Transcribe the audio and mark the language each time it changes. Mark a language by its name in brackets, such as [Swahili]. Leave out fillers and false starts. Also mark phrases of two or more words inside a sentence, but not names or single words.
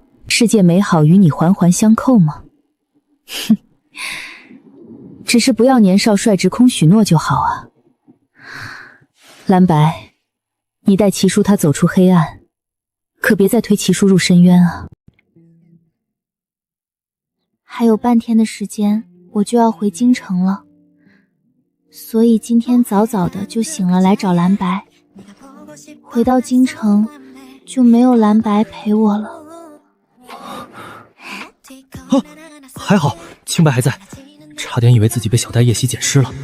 [Chinese] 世界美好與你環環相扣嗎？哼，只是不要年少率直空許諾就好啊。藍白，你帶齐叔他走出黑暗，可別再推齊叔入深淵啊。還有半天的時間，我就要回京城了，所以今天早早的就醒了来找藍白。回到京城，就沒有藍白陪我了。還好清白還在，差點以為自己被小呆夜襲撿屍了。